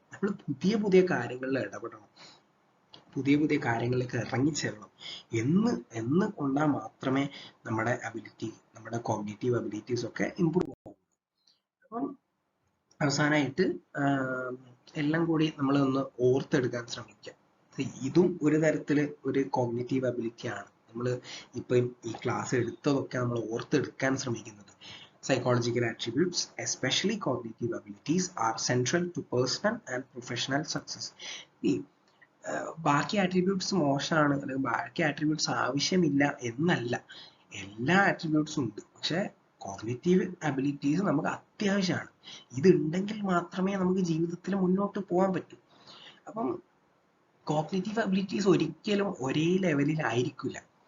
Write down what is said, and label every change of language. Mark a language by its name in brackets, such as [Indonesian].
[Malayalam] നമ്മൾ പുതിയ പുതിയ കാര്യങ്ങളിൽ ഇടപെടണം, പുതിയ കാര്യങ്ങളിലേക്ക് ഇറങ്ങിച്ചെല്ലണം എന്ന് കൊണ്ടാൽ മാത്രമേ നമ്മുടെ കോഗ്നിറ്റീവ് അബിലിറ്റീസ് ഒക്കെ ഇമ്പ്രൂവ് ആവും. അപ്പം അവസാനമായിട്ട് എല്ലാം കൂടി നമ്മൾ ഒന്ന് ഓർത്തെടുക്കാൻ ശ്രമിക്കാം. ഇതും ഒരു തരത്തില് ഒരു കോഗ്നിറ്റീവ് അബിലിറ്റി ആണ്. നമ്മൾ ഇപ്പം ഈ ക്ലാസ് എടുത്തതൊക്കെ നമ്മൾ ഓർത്തെടുക്കാൻ ശ്രമിക്കുന്നത്. [English] Psychological attributes, especially cognitive abilities, are central to personal and professional success. [Malayalam] ഈ ബാക്കി ആട്രിബ്യൂട്ട്സ് മോശമാണ് അല്ലെങ്കിൽ ബാക്കി ആട്രിബ്യൂട്ട്സ് ആവശ്യമില്ല എന്നല്ല, എല്ലാ ആട്രിബ്യൂട്ട്സും ഉണ്ട്. പക്ഷെ കോഗ്നിറ്റീവ് അബിലിറ്റീസ് നമുക്ക് അത്യാവശ്യമാണ്. ഇതുണ്ടെങ്കിൽ മാത്രമേ നമുക്ക് ജീവിതത്തിൽ മുന്നോട്ട് പോകാൻ പറ്റൂ. അപ്പം കോഗ്നിറ്റീവ് അബിലിറ്റീസ് ഒരിക്കലും ഒരേ ലെവലിൽ ആയിരിക്കില്ല.